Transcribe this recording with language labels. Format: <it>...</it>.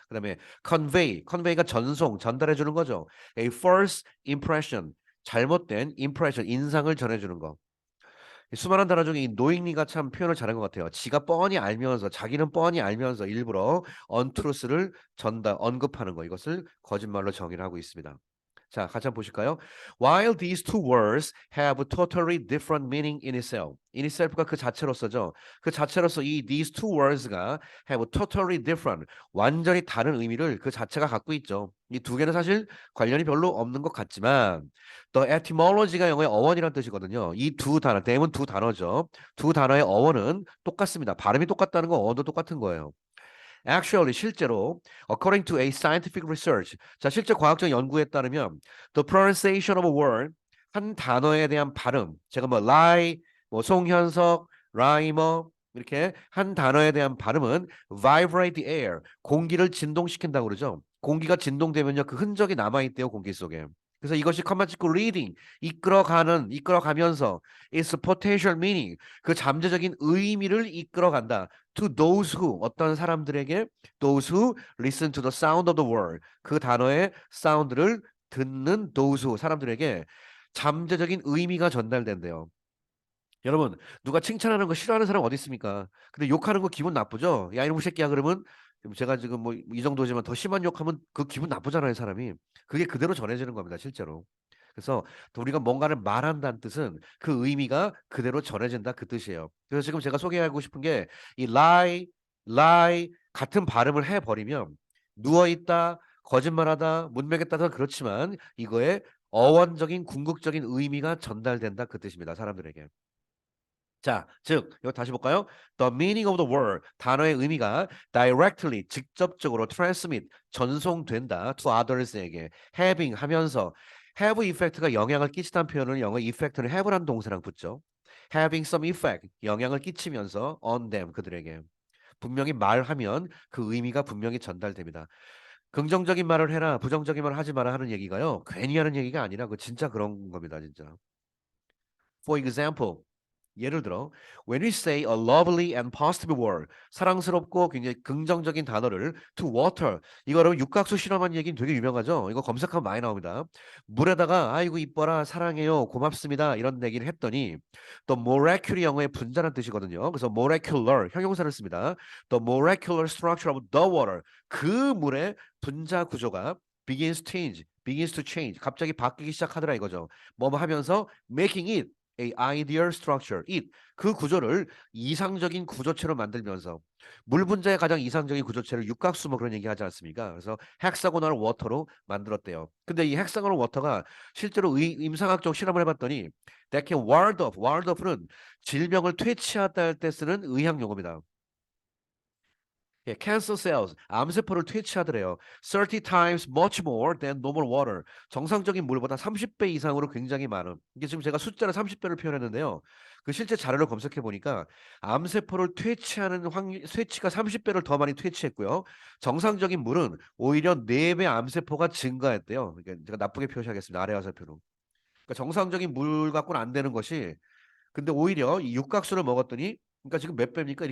<ko>그다음에 convey가 전송, 전달해 주는 거죠.</ko> <en>A false impression</en> <ko>잘못된 impression 인상을 전해 주는 거. 수많은 단어 중에 이 knowingly가 참 표현을 잘한 것 같아요. 지가 뻔히 알면서 자기는 뻔히 알면서 일부러 untruth를 언급하는 거 이것을 거짓말로 정의를 하고 있습니다. 자, 같이 한번 보실까요?</ko> <en>While these two words have totally different meaning in itself. in itself</en> <ko>가 그 자체로서죠. 그 자체로서 이</ko> <en>these two words</en> <ko>가</ko> <en>have totally different</en> <ko>완전히 다른 의미를 그 자체가 갖고 있죠. 이 두 개는 사실 관련이 별로 없는 것 같지만</ko> <en>the etymology</en> <ko>가 영어의 어원이라는 뜻이거든요. 이 두 단어, 대문 두 단어죠. 두 단어의 어원은 똑같습니다. 발음이 똑같다는 건 어원도 똑같은 거예요.</ko> <en>Actually,</en> <ko>실제로,</ko> <en>according to a scientific research,</en> <ko>자, 실제 과학적 연구에 따르면,</ko> <en>the pronunciation of a word,</en> <ko>한 단어에 대한 발음, 제가 뭐 lie, 뭐 송현석, rhymer, 이렇게 한 단어에 대한 발음은</ko> <en>vibrate the air,</en> <ko>공기를 진동시킨다고 그러죠. 공기가 진동되면요, 그 흔적이 남아있대요, 공기 속에. 그래서 이것이 커마치코 reading, 이끌어가면서</ko> <en>its potential meaning,</en> <ko>그 잠재적인 의미를 이끌어간다.</ko> <en>to those who</en> <ko>어떤 사람들에게</ko> <en>those who listen to the sound of the word</en> <ko>그 단어의 사운드를 듣는</ko> <en>those who</en> <ko>사람들에게 잠재적인 의미가 전달된대요. 여러분 누가 칭찬하는 거 싫어하는 사람 어디 있습니까? 근데 욕하는 거 기분 나쁘죠? 야 이놈 새끼야 그러면 제가 지금 뭐 이 정도지만 더 심한 욕하면 그 기분 나쁘잖아요 사람이. 그게 그대로 전해지는 겁니다 실제로. 그래서 우리가 뭔가를 말한다는 뜻은 그 의미가 그대로 전해진다 그 뜻이에요. 그래서 지금 제가 소개하고 싶은 게 이 lie 같은 발음을 해버리면 누워있다, 거짓말하다, 문맥에 따라서 그렇지만 이거에 어원적인 궁극적인 의미가 전달된다 그 뜻입니다. 사람들에게. 자, 즉, 이거 다시 볼까요?</ko> <en>The meaning of the word,</en> <ko>단어의 의미가</ko> <en>directly,</en> <ko>직접적으로</ko> <en>transmit,</en> <ko>전송된다</ko> <en>to others에게, having 하면서, have effect가</en> <ko>영향을 끼치다는 표현을 영어</ko> <en>effect는 have라는 동사랑 붙죠. having some effect,</en> <ko>영향을 끼치면서</ko> <en>on them,</en> <ko>그들에게. 분명히 말하면 그 의미가 분명히 전달됩니다. 긍정적인 말을 해라, 부정적인 말을 하지 마라 하는 얘기가요. 괜히 하는 얘기가 아니라 그 진짜 그런 겁니다, 진짜.</ko> <en>For example,</en> <ko>예를 들어</ko> <en>when we say a lovely and positive word</en> <ko>사랑스럽고 굉장히 긍정적인 단어를</ko> <en>to water</en> <ko>이거를 육각수 실험한 얘기는 되게 유명하죠. 이거 검색하면 많이 나옵니다. 물에다가 아이고 이뻐라 사랑해요 고맙습니다 이런 얘기를 했더니 또 molecular 영어의 분자란 뜻이거든요. 그래서 molecular 형용사를 씁니다.</ko> <en>The molecular structure of the water</en> <ko>그 물의 분자 구조가</ko> <en>begins to change</en> <ko>갑자기 바뀌기 시작하더라 이거죠. 뭐 하면서</ko> <en>making it a ideal structure.</en> <ko>it 그 구조를 이상적인 구조체로 만들면서 물 분자의 가장 이상적인 구조체를 육각수 뭐 그런 얘기 하지 않습니까? 그래서 헥사고널 워터로 만들었대요. 근데 이 헥사고널 워터가 실제로 임상학적 실험을 해봤더니</ko> <en>that can ward off.</en> <ko>ward off는 질병을 퇴치하다 할 때 쓰는 의학 용어입니다. 예,</ko> <en>cancer cells,</en> <ko>암세포를 퇴치하더래요.</ko> <en>30 times much more than normal water.</en> <ko>정상적인 물보다 30배 이상으로 굉장히 많은. 이게 지금 제가 숫자를 30배를 표현했는데요. 그 실제 자료를 검색해 보니까 암세포를 퇴치하는 확률, 퇴치가 30배를 더 많이 퇴치했고요. 정상적인 물은 오히려 4배 암세포가 증가했대요. 그러니까 제가 나쁘게 표시하겠습니다. 아래 화살표로. 그러니까 정상적인 물 갖고는 안 되는 것이 근데 오히려 이 육각수를 먹었더니 그러니까 지금 몇 배입니까?</ko>